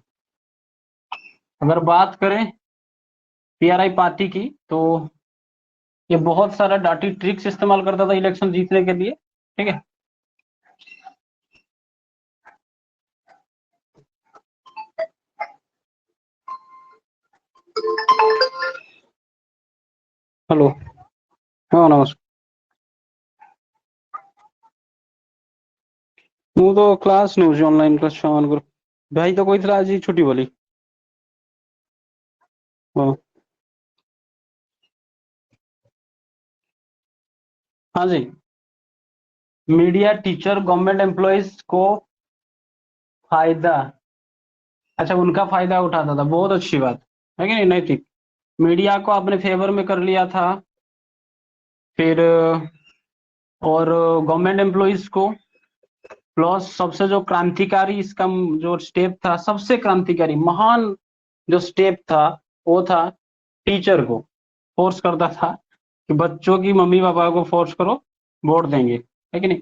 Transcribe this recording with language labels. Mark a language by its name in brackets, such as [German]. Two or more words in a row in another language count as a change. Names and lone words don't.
[Hindi] अगर बात करें PRI पार्टी की, तो ये बहुत सारा [English] dirty tricks [Hindi] इस्तेमाल करता था इलेक्शन जीतने के लिए, ठीक है। हेलो, हाँ नमस्कार। [Odia] ମୁଁ ତ କ୍ଲାସ୍ ନେଉଛି, ଅନଲାଇନ୍ କ୍ଲାସ୍ ଛୁଆମାନଙ୍କର। ଭାଇ ତ କହିଥିଲା ଆଜି ଛୁଟି ବୋଲି। [Hindi] ହଁ हाँ जी, मीडिया, टीचर, [English] government employees [Hindi] को फायदा, अच्छा उनका फायदा उठाता था, बहुत अच्छी बात है कि नहीं, नैतिक। मीडिया को अपने फेवर में कर लिया था, फिर और [English] government employees [Hindi] को, प्लस सबसे जो क्रांतिकारी इसका जो स्टेप था, सबसे क्रांतिकारी महान जो स्टेप था, वो था टीचर को फोर्स करता था कि बच्चों की मम्मी पापा को फोर्स करो, वोट देंगे, है कि नहीं।